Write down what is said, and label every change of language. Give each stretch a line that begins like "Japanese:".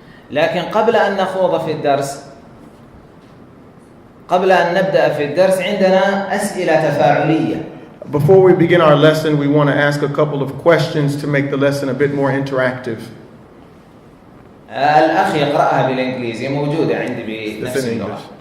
Arabic: لكن قبل أن نخوض في الدرس قبل أن نبدأ في الدرس عندنا أسئلة تفاعلية.
English: Before we begin our lesson, we want to ask a couple of questions to make the lesson a bit more interactive.
Arabic: الأخ يقرأها بالإنجليزي موجودة عندي بنفس اللغة.